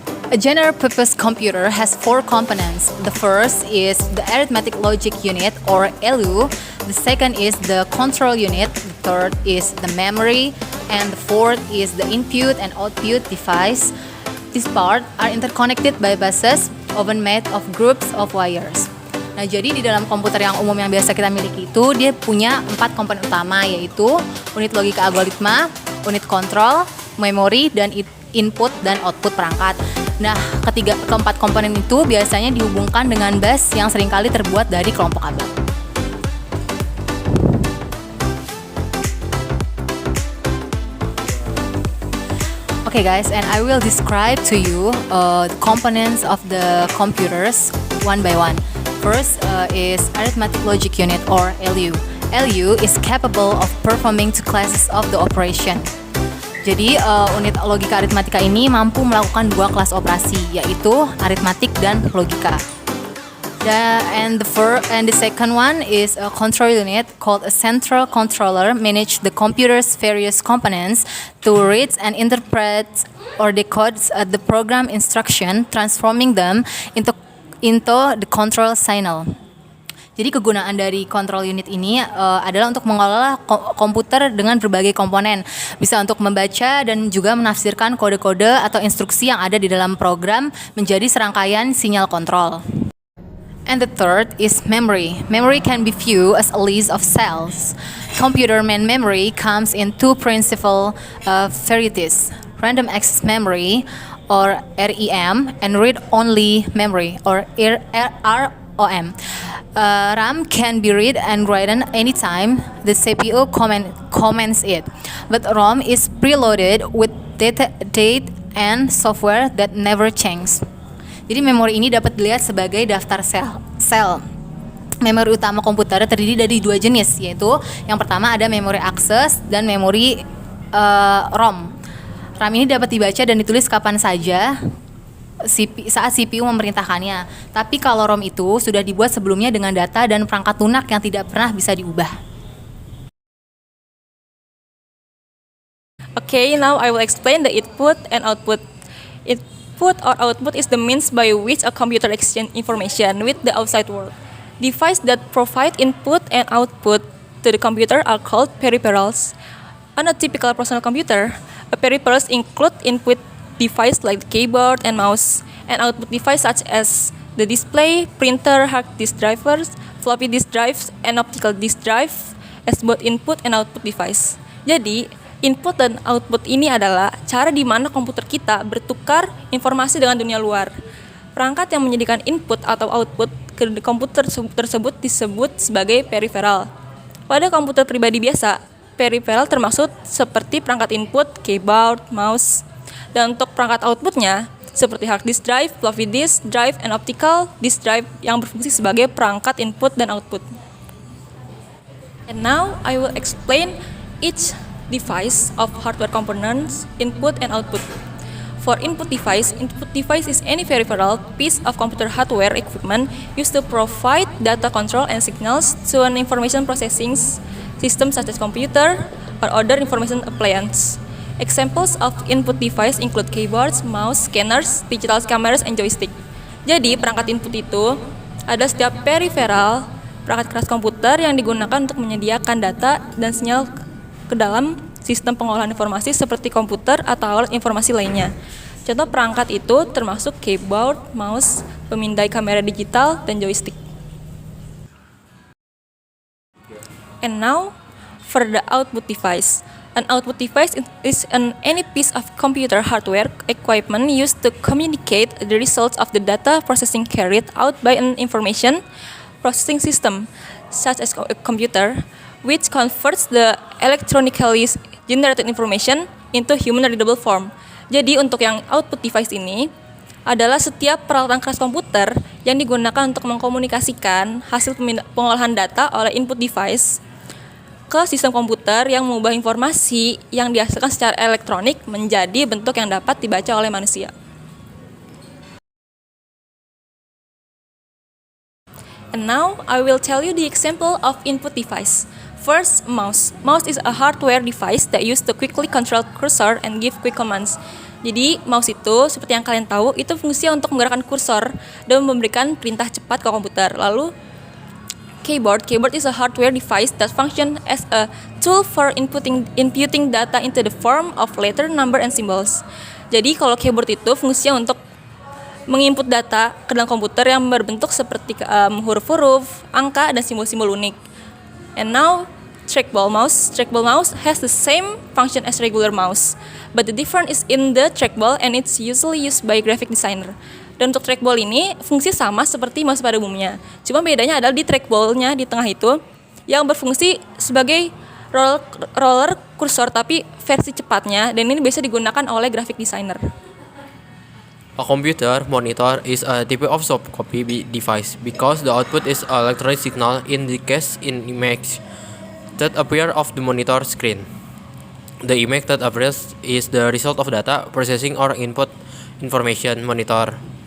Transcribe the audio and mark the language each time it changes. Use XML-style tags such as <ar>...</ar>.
<en>A general purpose computer has four components. The first is the arithmetic logic unit or ALU. The second is the control unit. The third is the memory. And the fourth is the input and output device. These parts are interconnected by buses, often made of groups of wires.</en> <id>Nah, jadi di dalam komputer yang umum yang biasa kita miliki itu, dia punya 4 komponen utama, yaitu unit logika algoritma, unit kontrol, memori, dan input dan output perangkat. Nah, keempat komponen itu biasanya dihubungkan dengan bus yang seringkali terbuat dari kelompok kabel.</id> <en>Okay guys, and I will describe to you the components of the computers one by one. First is arithmetic logic unit or ALU. ALU is capable of performing two classes of the operation.</en> <id>Jadi unit logika aritmatika ini mampu melakukan 2 kelas operasi, yaitu aritmatik dan logika.</id> <en>And the second one is a control unit called a central controller, manage the computer's various components to read and interpret or decode the program instruction, transforming them into the control signal.</en> <id>Jadi kegunaan dari control unit ini adalah untuk mengelola komputer dengan berbagai komponen. Bisa untuk membaca dan juga menafsirkan kode-kode atau instruksi yang ada di dalam program menjadi serangkaian sinyal kontrol.</id> <en>And the third is memory. Memory can be viewed as a list of cells. Computer main memory comes in 2 principal varieties: random access memory or REM and read-only memory or ROM. RAM can be read and written anytime the CPU commands it, but ROM is preloaded with date and software that never change.</en> <id>Jadi memori ini dapat dilihat sebagai daftar sel. Memori utama komputer terdiri dari 2 jenis, yaitu yang pertama ada memori akses dan memori ROM. RAM ini dapat dibaca dan ditulis kapan saja saat CPU memerintahkannya. Tapi kalau ROM itu sudah dibuat sebelumnya dengan data dan perangkat lunak yang tidak pernah bisa diubah.</id> <en>Okay, now I will explain the input and output. Input or output is the means by which a computer exchanges information with the outside world. Devices that provide input and output to the computer are called peripherals. On a typical personal computer, peripherals include input device like the keyboard and mouse, and output device such as the display, printer, hard disk drivers, floppy disk drives, and optical disk drive as both input and output device.</en> <id>Jadi, input dan output ini adalah cara di mana komputer kita bertukar informasi dengan dunia luar. Perangkat yang menyediakan input atau output ke komputer tersebut disebut sebagai peripheral. Pada komputer pribadi biasa, peripheral termaksud seperti perangkat input, keyboard, mouse. Dan untuk perangkat outputnya, seperti hard disk drive, floppy disk drive, and optical disk drive yang berfungsi sebagai perangkat input dan output.</id> <en>And now, I will explain each device of hardware components, input and output. For input device is any peripheral piece of computer hardware equipment used to provide data control and signals to an information processing system such as computer or other information appliance. Examples of input device include keyboards, mouse, scanners, digital cameras, and joystick.</en> <id>Jadi, perangkat input itu ada setiap peripheral, perangkat keras komputer yang digunakan untuk menyediakan data dan sinyal ke dalam sistem pengolahan informasi seperti komputer atau alat informasi lainnya. Contoh perangkat itu termasuk keyboard, mouse, pemindai kamera digital, dan joystick.</id> <en>And now, for the output device. An output device is any piece of computer hardware equipment used to communicate the results of the data processing carried out by an information processing system, such as a computer, which converts the electronically generated information into human readable form.</en> <id>Jadi untuk yang output device ini adalah setiap peralatan keras komputer yang digunakan untuk mengkomunikasikan hasil pengolahan data oleh input device ke sistem komputer yang mengubah informasi yang dihasilkan secara elektronik menjadi bentuk yang dapat dibaca oleh manusia.</id> <en>And now, I will tell you the example of input device. First, mouse. Mouse is a hardware device that used to quickly control cursor and give quick commands.</en> <id>Jadi, mouse itu, seperti yang kalian tahu, itu fungsinya untuk menggerakkan kursor dan memberikan perintah cepat ke komputer. Lalu,</id> <en>keyboard is a hardware device that function as a tool for inputting data into the form of letter, number, and symbols.</en> <id>Jadi kalau keyboard itu fungsinya untuk menginput data ke dalam komputer yang berbentuk seperti huruf-huruf, angka, dan simbol-simbol unik.</id> <en>And now, trackball mouse. Trackball mouse has the same function as regular mouse, but the difference is in the trackball and it's usually used by graphic designer.</en> <id>Dan untuk trackball ini fungsi sama seperti mouse pada umumnya. Cuma bedanya adalah di trackball-nya di tengah itu yang berfungsi sebagai roller kursor tapi versi cepatnya, dan ini biasa digunakan oleh graphic designer.</id> <en>A computer monitor is a type of soft copy device because the output is electronic signal in the case in image that appear of the monitor screen. The image that appears is the result of data processing or input information monitor.</en>